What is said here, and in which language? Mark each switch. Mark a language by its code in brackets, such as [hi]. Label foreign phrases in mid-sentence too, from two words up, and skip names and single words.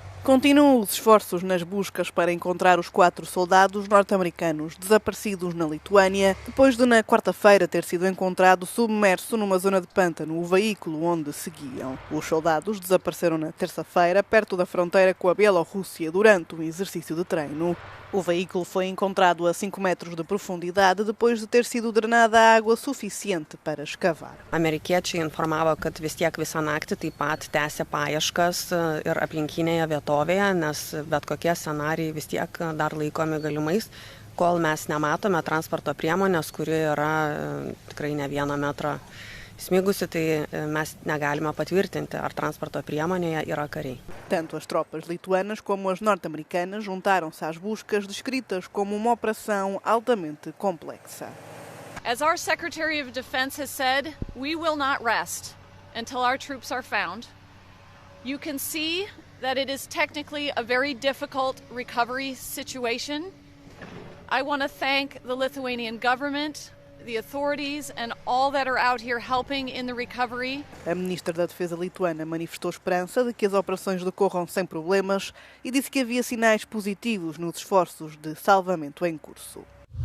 [pt] Continuam os esforços nas buscas para encontrar os 4 soldados norte-americanos desaparecidos na Lituânia, depois de na quarta-feira ter sido encontrado submerso numa zona de pântano o veículo onde seguiam. Os soldados desapareceram na terça-feira, perto da fronteira com a Bielorrússia, durante um exercício de treino. O veículo foi encontrado a 5 metros de profundidade depois de ter sido drenada água suficiente para escavar. [lt] Amerikiečiai informavo, kad vis tiek visą naktį taip pat tęsė paieškas ir aplinkinėje vietovėje, nes bet kokie scenarijai vis tiek dar laikomi galimais, kol mes nematome transporto priemonės, kuri yra tikrai ne 1 metrą smigusi, tai mes negalime patvirtinti, ar transporto priemonėje yra kariai. [pt] Tanto as tropas lituanas como as norte-americanas juntaram-se às buscas descritas como uma operação altamente complexa. [en] As our Secretary of Defense has said, we will not rest until our troops are found. You can see that it is technically a very difficult recovery situation. I want to thank the Lithuanian government, the authorities and all that are out here helping in the recovery. [pt] A ministra da Defesa lituana manifestou esperança de que as operações decorram sem problemas e disse que havia sinais positivos nos esforços de salvamento em curso.